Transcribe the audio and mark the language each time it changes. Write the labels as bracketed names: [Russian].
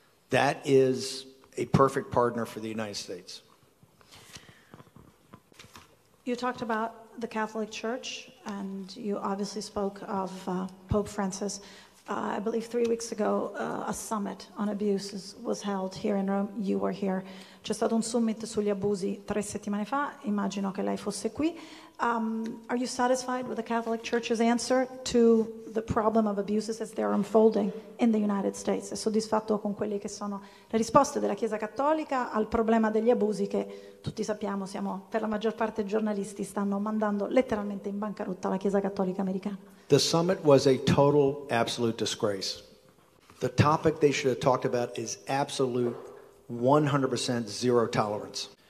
[English] That is a perfect partner for the United States. You talked about the Catholic Church, and you obviously spoke of Pope Francis. I believe 3 weeks ago, a summit on abuses was held here in Rome. You were here. [Italian] C'è stato un summit sugli abusi 3 settimane fa, immagino che lei fosse qui. [English] Are you satisfied with the Catholic Church's answer to the problem of abuses as they are unfolding in the United States? [Italian] È soddisfatto con quelle che sono le risposte della Chiesa Cattolica al problema degli abusi che tutti sappiamo, siamo per la maggior parte giornalisti, stanno mandando letteralmente in bancarotta la Chiesa Cattolica americana? [English] The summit was a total, absolute disgrace. The topic they should have talked about is absolute 100% zero tolerance.